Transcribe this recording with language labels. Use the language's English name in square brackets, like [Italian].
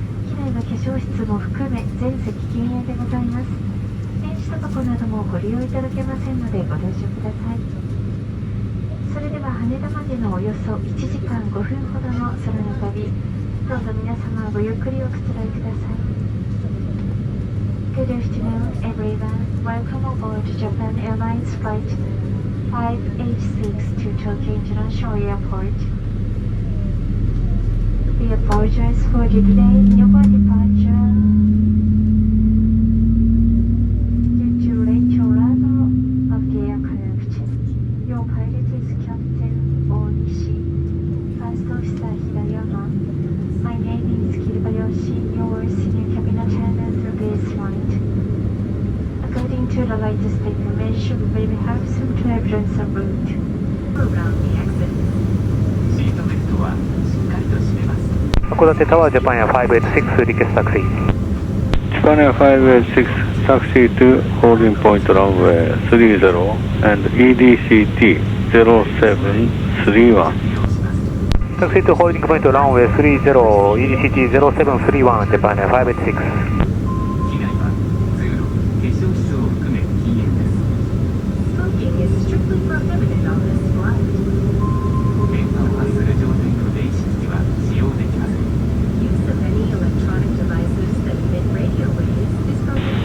[Japanese] 機内は化粧室も含め全席禁煙でございます。電子タバコなどもご利用いただけませんのでご了承ください。それでは羽田までのおよそ1時間5分ほどの空の旅、どうぞ皆様ごゆっくりおくつろぎください。 [English] Good afternoon, everyone. Welcome aboard Japan Airlines Flight 586 to Tokyo International Airport. We apologize for the delay in your departure due to late arrival of the aircraft. Your pilot is Captain Onishi, First Officer Hirayama. My name is Kiribayoshi, your senior cabin attendant for this flight. According to the latest information, we will have some turbulence en route. Program the exit. [Japanese] シートベルトはしっかりと締めます。 [English] 函館タワージャパンエア586リクエストタクシー。 Japan Air 586 taxi to holding point runway 30 and EDCT 0731. Taxi to holding point runway 30 EDCT 0731 Japan Air 586. [Japanese] 機内は通路、化粧室を含め禁煙です。 [English] Smoking is strictly prohibited on this flight. [Japanese] 電波を発する状態の電子機器は使用できません。 [English] Use of any electronic devices that emit radio waves is prohibited.